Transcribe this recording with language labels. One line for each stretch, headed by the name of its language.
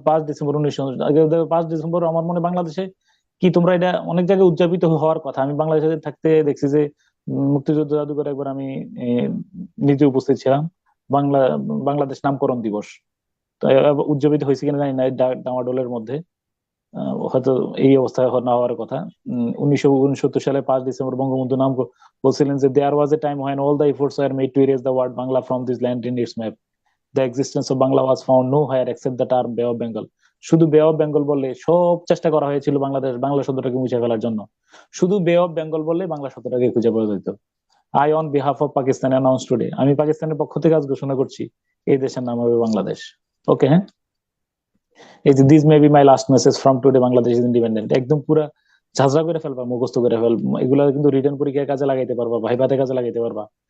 Bangla: 5 December 5 December আমার মনে বাংলাদেশে কি, তোমরা এটা অনেক জায়গায় উদযাপিত হওয়ার কথা। আমি বাংলাদেশে থাকতে দেখছি যে মুক্তিযুদ্ধ জাদুঘরে একবার আমি নিজে উপস্থিত ছিলাম। বাংলাদেশ নামকরণ দিবস উদযাপিত হয়েছে কিনা জানি না, ডামাডোলের মধ্যে হয়তো এই অবস্থায় না হওয়ার কথা। 1969 সালে 5 ডিসেম্বর বঙ্গবন্ধু নাম বলছিলেন যে
English: There was a time when all the efforts were made to erase the word Bangla from this land in its map. The existence of Bangla was found nowhere except the term Bay of Bengal.
Bangla: শুধু বে of Bengal বললে সব চেষ্টা করা হয়েছিল বাংলা শব্দটাকে মুছে ফেলার জন্য। শুধু বে অফ বেঙ্গল বললে বাংলা শব্দটাকে খুঁজে পাওয়া যেত।
English: I on behalf of Pakistan announce today,
Bangla: আমি পাকিস্তানের পক্ষ থেকে আজ ঘোষণা করছি এই দেশের নাম হবে বাংলাদেশ। ওকে, হ্যাঁ। এই যে
English: this may be my last message from today Bangladesh is independent,
Bangla: একদম পুরা ঝাঁঝরা করে ফেলবা, মুখস্থ করে এগুলা কিন্তু রিটার্ন পরীক্ষায় কাজে লাগাইতে পারবা, ভাইভাতে কাজে লাগাইতে পারবা।